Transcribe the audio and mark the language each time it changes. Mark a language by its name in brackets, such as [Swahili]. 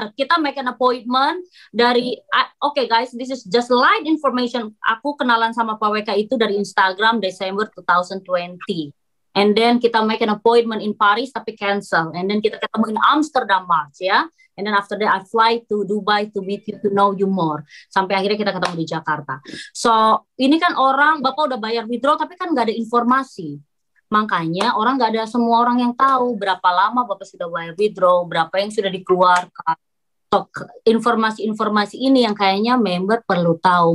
[English] Kita make an appointment dari, okay guys, this is just light information. [Indonesian] Aku kenalan sama Pak WK itu dari Instagram Desember 2020. [English] And then kita make an appointment in Paris [Indonesian] tapi cancel. [English] And then kita ketemu in Amsterdam March ya. And then after that I fly to Dubai to meet you, to know you more. [Indonesian] Sampai akhirnya kita ketemu di Jakarta. So ini kan orang, Bapak udah bayar withdraw tapi kan nggak ada informasi. Makanya orang nggak ada, semua orang yang tahu berapa lama Bapak sudah bayar withdraw, berapa yang sudah dikeluarkan. So, informasi-informasi ini yang kayaknya member perlu tahu.